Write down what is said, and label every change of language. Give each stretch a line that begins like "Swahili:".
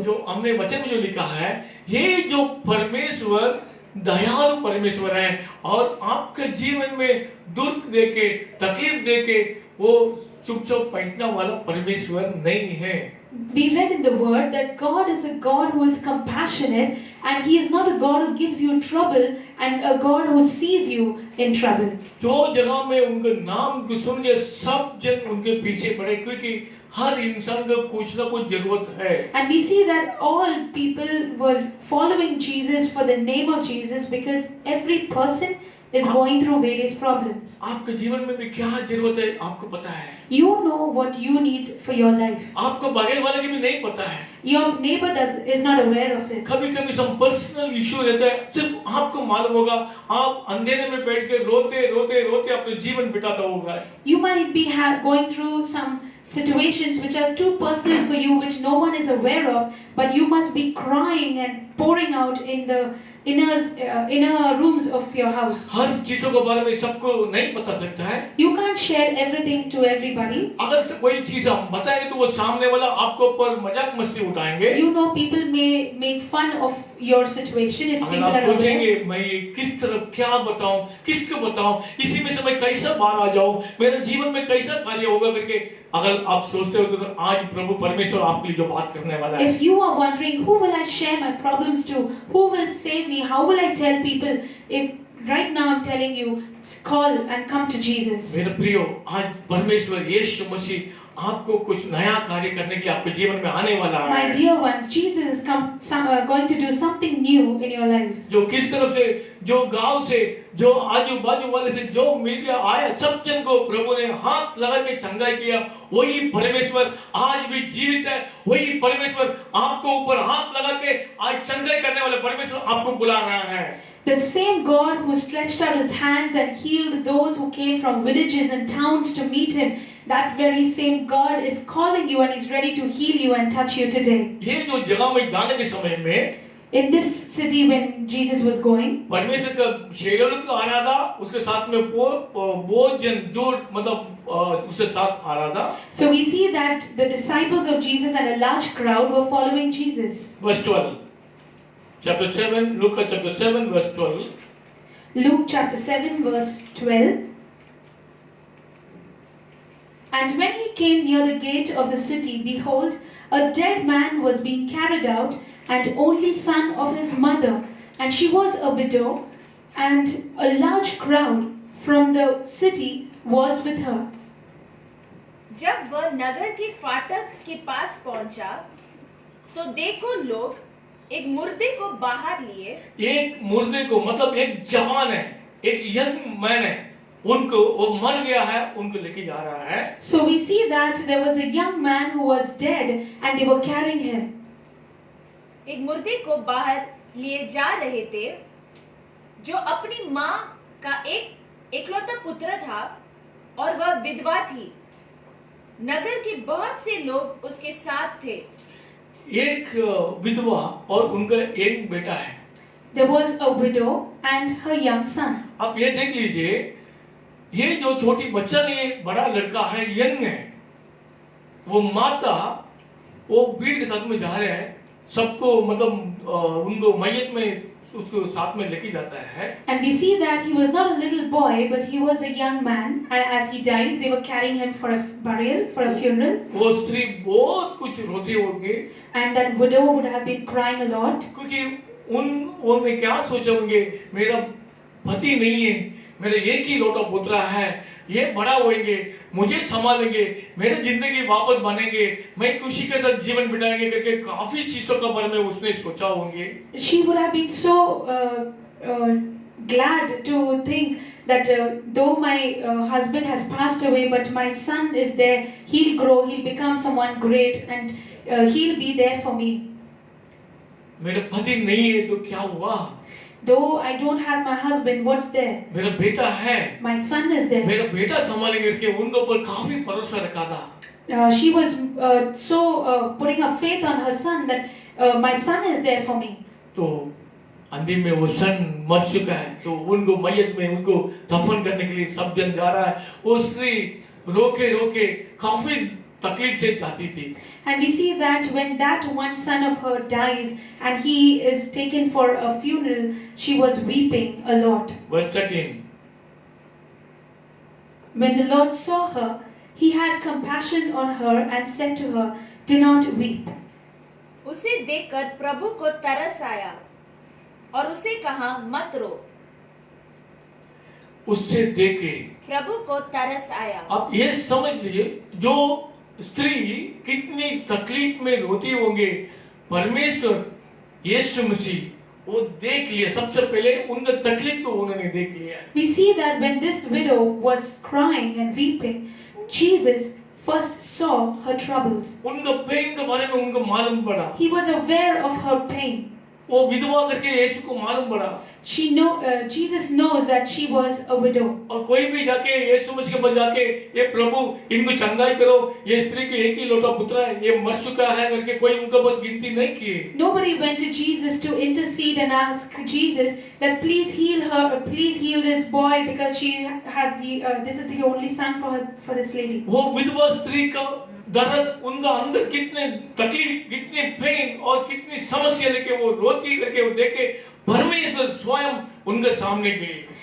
Hindi: जो हमने वचन में जो लिखा है, ये जो परमेश्वर दयालु परमेश्वर है और आपके जीवन में दुख देके, तकलीफ देके वो चुपचाप बैठने वाला परमेश्वर नहीं है।
English: We read in the word that God is a God who is compassionate, and He is not a God who gives you trouble and a God who sees you in trouble.
Hindi: जो जगह में उनके नाम को सुन के सब जन उनके पीछे पड़े, क्योंकि हर इंसान को कुछ ना कुछ जरूरत है।
English: And we see that all people were following Jesus for the name of Jesus because every person is going through various problems.
Hindi: आपके जीवन में भी क्या जरूरत है आपको पता है।
English: You know what you need for your life.
Hindi: आपको बगल वाले की भी नहीं पता है।
English: Your neighbor is not aware of it.
Hindi: कभी कभी सब पर्सनल इशू रहता है, सिर्फ आपको मालूम होगा। आप अंधेरे में बैठ के रोते रोते रोते अपने जीवन बिताता होगा।
English: You might be going through some situations which are too personal for you, which no one is aware of, but you must be crying and pouring out in the inner rooms of your house.
Hindi: हर चीजों के बारे में सबको नहीं बता सकता है।
English: You can't share everything to everybody.
Hindi: अगर से कोई चीज हम बताएंगे तो वो सामने वाला आपको ऊपर मजाक मस्ती उठाएंगे।
English: You know, people may make fun of your situation if
Hindi: अगर
English: people
Hindi: आप
English: are aware.
Hindi: सोचेंगे मैं ये किस तरफ क्या बताऊं, किसको बताऊं, इसी में से मैं कैसा बाहर आ जाऊं, मेरे जीवन में कैसा कार्य होगा करके अगर आप सोचते हो तो आज प्रभु परमेश्वर आपके लिए जो बात करने वाला है।
English: If you are wondering who will I share my problems to, who will save me, how will I tell people, if right now I'm telling you, call and come to Jesus.
Hindi: मेरे प्रियो, आज परमेश्वर यीशु मसीह आपको कुछ नया कार्य करने के लिए आपके जीवन में आने वाला है।
English: My dear ones, Jesus is going to do something new in your lives.
Hindi: जो किस तरफ से, जो गांव से, जो आजू बाजू वाले से जो मिल के आया, सब जन को प्रभु ने हाथ लगा के चंगाई किया। वही परमेश्वर आज भी जीवित है। वही परमेश्वर आपको ऊपर हाथ लगा के आज चंगाई करने वाले परमेश्वर आपको बुला रहा है।
English: The same God who stretched out His hands and healed those who came from villages and towns to meet Him, that very same God is calling you and is ready to heal you and touch you today.
Hindi: ये जो जगह में जाने के समय में
English: In this city when Jesus was going,
Hindi: परमेश्वर का शेरों को आ रहा था, उसके साथ में बहुत जन जो मतलब उसके साथ आ रहा था।
English: so we see that the disciples of Jesus and a large crowd were following Jesus. Verse 12. Chapter 7, Luke chapter 7 verse 12. Luke chapter 7 verse 12. And when he came near the gate of the city, behold, a dead man was being carried out, and only son of his mother, and she was a widow, and a large crowd from the city was with her.
Hindi: जब वह नगर के फाटक के पास पहुंचा, तो देखो लोग एक मुर्दे को बाहर लिए। एक मुर्दे को मतलब एक जवान है, एक
English: young man
Hindi: है, उनको वो मर गया है, उनको लेके जा रहा है।
English: So we see that there was a young man who was dead, and they were carrying him.
Hindi: एक मुर्दे को बाहर लिए जा रहे थे, जो अपनी माँ का एक इकलौता पुत्र था और वह विधवा थी। नगर के बहुत से लोग उसके साथ थे। एक विधवा और उनका एक बेटा है।
English: There was a widow and her young son.
Hindi: अब ये देख लीजिए, ये जो छोटी बच्चा नहीं, बड़ा लड़का है, यंग है, वो माता वो भीड़ के साथ में जा रहे हैं, सबको मतलब उनको मैयत में उसको साथ में लेके जाता है।
English: And we see that he was not a little boy, but he was a young man. And as he died, they were carrying him for a burial, for a funeral.
Hindi: वो स्त्री बहुत कुछ रोते होंगे,
English: And that widow would have been crying a lot.
Hindi: क्योंकि उन्होंने क्या सोचा होंगे, मेरा पति नहीं है, मेरा एक ही लौटा पुत्र है, ये बड़ा होंगे, मुझे संभालेंगे, मेरी जिंदगी वापस बनेंगे, मैं खुशी के साथ जीवन बिताएंगे करके काफी चीजों के बारे में उसने सोचा होंगे।
English: She would have been so glad to think that though my husband has passed away, but my son is there, he'll grow, he'll become someone great, and he'll be there for me.
Hindi: मेरे पति नहीं है तो क्या हुआ,
English: Though I don't have my husband, what's there?
Hindi: मेरा बेटा है,
English: My son is there.
Hindi: मेरा बेटा संभालेंगे करके उनके ऊपर काफी भरोसा रखा था।
English: She was putting her faith on her son that my son is there for me.
Hindi: तो अंतिम में वो सन मर चुका है, तो उनको मैयत में उनको दफन करने के लिए सब जन जा रहा है। वो स्त्री रोके रोके काफी तकलीफ से जाती थी।
English: And we see that when that one son of her dies and he is taken for a funeral, she was weeping a lot. Verse 13. When the Lord saw her, he had compassion on her and said to her, "Do not weep."
Hindi: उसे देखकर प्रभु को तरस आया और उसे कहा, मत रो। उससे देखे प्रभु को तरस आया। अब ये समझ लीजिए, जो स्त्री कितनी तकलीफ में रोती होंगे, परमेश्वर यीशु मसीह वो देख लिया, सबसे पहले उनका तकलीफ को उन्होंने देख लिया।
English: We see that when this widow was crying and weeping, Jesus first saw her troubles.
Hindi: उनका पेन के बारे में उनको मालूम पड़ा।
English: He was aware of her pain.
Hindi: वो विधवा करके यीशु को मालूम पड़ा।
English: Jesus knows that she was a widow.
Hindi: और कोई भी जाके यीशु मसीह के पास जाके, ये प्रभु इनको चंगाई करो, ये स्त्री के एक ही लौटा पुत्र है, ये मर चुका है करके कोई उनके पास गिनती नहीं की।
English: Nobody went to Jesus to intercede and ask Jesus that please heal her, please heal this boy because she has this is the only son for this lady.
Hindi: वो विधवा स्त्री का दर्द, उनका अंदर कितने तकलीफ, कितने पेन और कितनी समस्या लेके वो रोती करके वो देखे, परमेश्वर स्वयं उनके सामने गए।